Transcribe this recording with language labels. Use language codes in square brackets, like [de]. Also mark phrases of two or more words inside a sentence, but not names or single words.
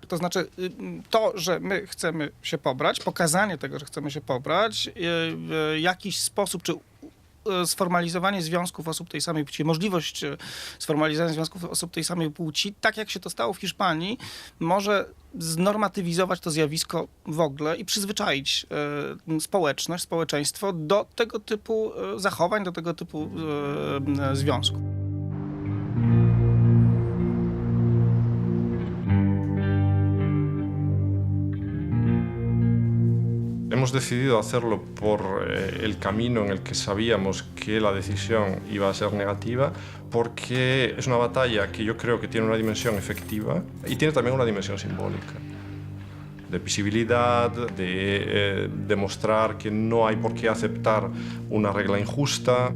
[pl] To znaczy to, że my chcemy się pobrać, pokazanie tego, że chcemy się pobrać, jakiś sposób, czy sformalizowanie związków osób tej samej płci, możliwość sformalizowania związków osób tej samej płci, tak jak się to stało w Hiszpanii, może znormatywizować to zjawisko w ogóle i przyzwyczaić społeczność, społeczeństwo do tego typu zachowań, do tego typu związków. [es] Hemos decidido hacerlo por el camino en el que sabíamos que la decisión iba a ser negativa, porque es una batalla que yo creo que tiene una dimensión efectiva y tiene también una dimensión simbólica, de visibilidad, de demostrar que no hay por qué aceptar una regla injusta.